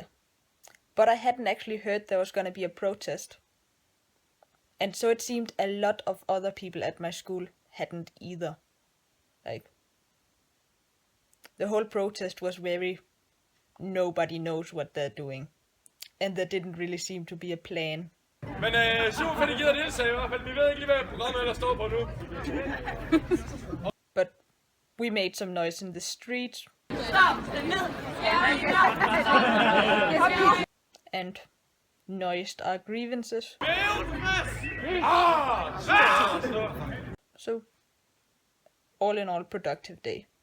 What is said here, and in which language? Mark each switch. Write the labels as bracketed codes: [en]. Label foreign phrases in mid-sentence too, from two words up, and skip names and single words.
[en] But I hadn't actually heard there was gonna be a protest. And so it seemed a lot of other people at my school hadn't either. The whole protest was very nobody knows what they're doing. And there didn't really seem to be a plan. [da] Men super fedt, I gider deltage i hvert fald. Vi ved ikke lige, hvad programmet der står på nu. [en] But we made some noise in the street. And noised our grievances. So, all in all, productive day.